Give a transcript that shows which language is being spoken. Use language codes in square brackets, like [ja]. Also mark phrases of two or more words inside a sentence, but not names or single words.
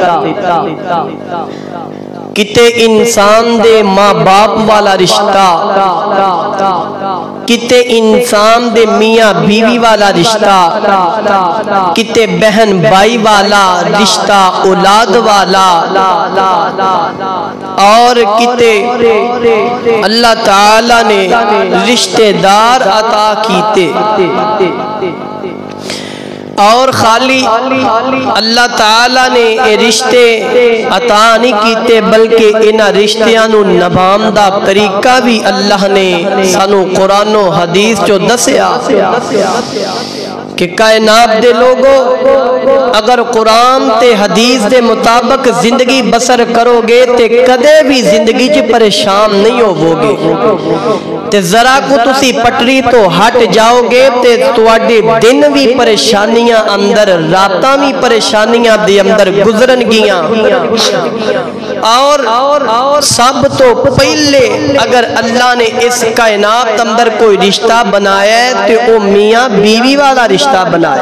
[pa] کتے انسان دے ماں باپ والا رشتہ، کتے انسان دے میاں بیوی والا رشتہ، کتے بہن بھائی والا رشتہ، اولاد والا، اور کتے اللہ تعالیٰ نے رشتہ دار عطا کیتے. اور خالی اللہ تعالیٰ نے اے رشتے عطا نہیں کیتے بلکہ انہاں رشتیاں نو نبھان دا طریقہ بھی اللہ نے سانو قرآن و حدیث جو دسیا کہ کائنات دے لوگو اگر قرآن تے حدیث دے مطابق زندگی بسر کرو گے تے کدے بھی زندگی چ پریشان نہیں ہوو گے. تے ذرا کو تسی پٹری تو ہٹ جاؤ گے تے تواڈے دن بھی پریشانیاں اندر، راتاں بھی پریشانیاں دے اندر گزرن گیاں. اور سب تو پہلے اگر اللہ نے اس کائنات اندر کوئی رشتہ بنایا ہے تے او میاں بیوی والا رشتہ بنایا.